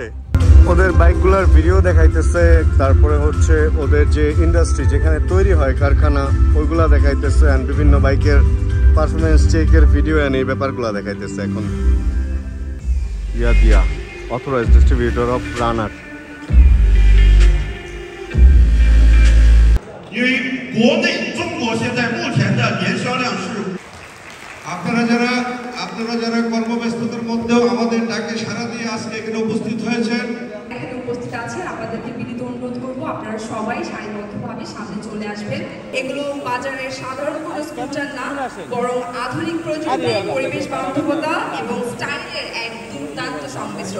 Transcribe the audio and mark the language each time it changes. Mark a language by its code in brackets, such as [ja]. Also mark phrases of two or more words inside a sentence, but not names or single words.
[bn] ওদের বাইকগুলোর ভিডিও দেখাইতেছে, তারপরে হচ্ছে ওদের যে ইন্ডাস্ট্রি যেখানে তৈরি হয় কারখানা ওইগুলা দেখাইতেছে, আর বিভিন্ন বাইকের পারফরমেন্স চেকের ভিডিও এনে এই ব্যাপারগুলো দেখাইতেছে। [en] এখন দিয়া authorized distributor of Runner. [zh] 因为国内中国现在目前的年销量是 [bn] আপনারা যারা কর্মব্যস্ততার মধ্যেও আমাদের ডাকে সাড়া দিয়ে আজকে এখানে উপস্থিত হয়েছেন, এখানে উপস্থিত আছেন, আপনাদেরকে বিনীত অনুরোধ করবো আপনারা সবাই সারিবদ্ধভাবে সামনে চলে আসবেন। এগুলো বাজারের সাধারণ কোনো স্কুটার না, বরং আধুনিক প্রযুক্তি, পরিবেশ বান্ধবতা এবং স্টাইলের এক দুর্দান্ত সংমিশ্রণ।